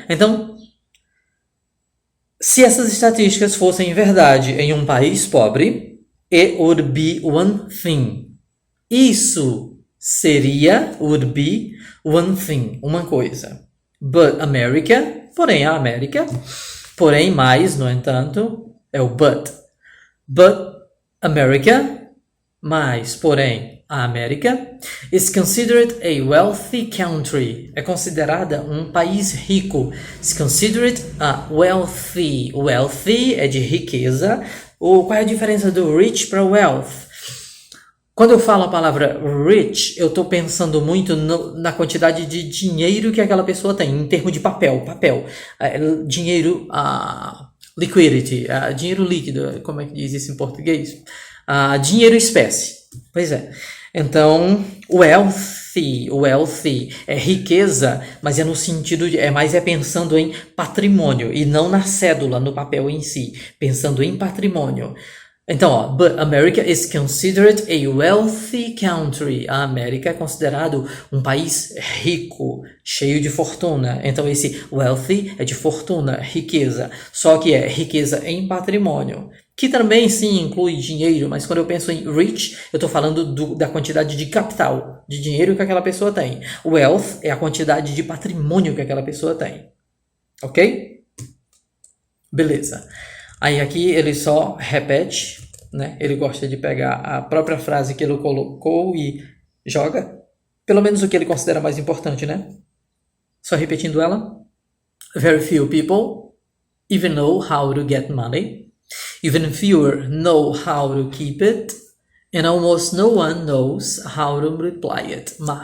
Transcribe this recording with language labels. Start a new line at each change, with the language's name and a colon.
Portuguese: Então, se essas estatísticas fossem verdade em um país pobre,
English: it would be one thing. Isso would be one thing,
Portuguese: uma coisa.
English: But America,
Portuguese: porém a América, porém mais, no entanto, é o but.
English: But America,
Portuguese: mais, porém, a América,
English: is considered a wealthy country.
Portuguese: É considerada um país rico.
English: Is considered a wealthy.
Portuguese: Wealthy é de riqueza. Qual é a diferença do rich para wealth? Quando eu falo a palavra rich, eu estou pensando muito na quantidade de dinheiro que aquela pessoa tem, em termos de papel, dinheiro, liquidity, dinheiro líquido, como é que diz isso em português? Dinheiro espécie, pois é. Então, wealthy é riqueza, mas é no sentido mais pensando em patrimônio e não na cédula, no papel em si, pensando em patrimônio.
English: Então, but America is considered a wealthy country.
Portuguese: A América é considerado um país rico, cheio de fortuna. Então, esse wealthy é de fortuna, riqueza. Só que é riqueza em patrimônio, que também sim inclui dinheiro, mas quando eu penso em rich, eu estou falando da quantidade de capital, de dinheiro que aquela pessoa tem. Wealth é a quantidade de patrimônio que aquela pessoa tem. Ok? Beleza. Aí aqui ele só repete, né? Ele gosta de pegar a própria frase que ele colocou e joga. Pelo menos o que ele considera mais importante, né? Só repetindo ela.
English: Very few people even know how to get money. Even fewer know how to keep it. And almost no one knows how to multiply it.